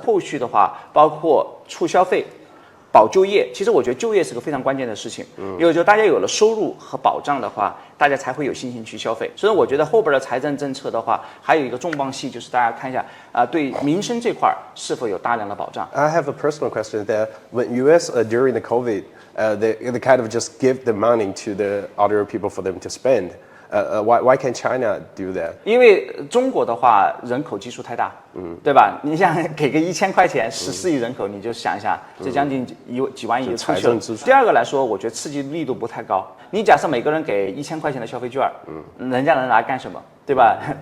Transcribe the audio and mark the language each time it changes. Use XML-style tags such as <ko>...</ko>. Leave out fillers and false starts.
<zh>后续的话，包括促消费。保就业，其实我觉得就业是个非常关键的事情，因为就大家有了收入和保障的话，大家才会有信心去消费。所以我觉得后边的财政政策的话，还有一个重磅戏，就是大家看一下对民生这块是否有大量的保障。</zh> <en>I have a personal question that when US during the COVID they kind of just give the money to the other people for them to spend. Why can't China do that?</en> <zh>因为中国的话人口基数太大，对吧？你想给个1000块钱，14亿人口，你就想一下，这将近几万亿就出去了。第二个来说，我觉得刺激力度不太高。你假设每个人给1000块钱的消费券，人家能拿来干什么？对吧？</zh>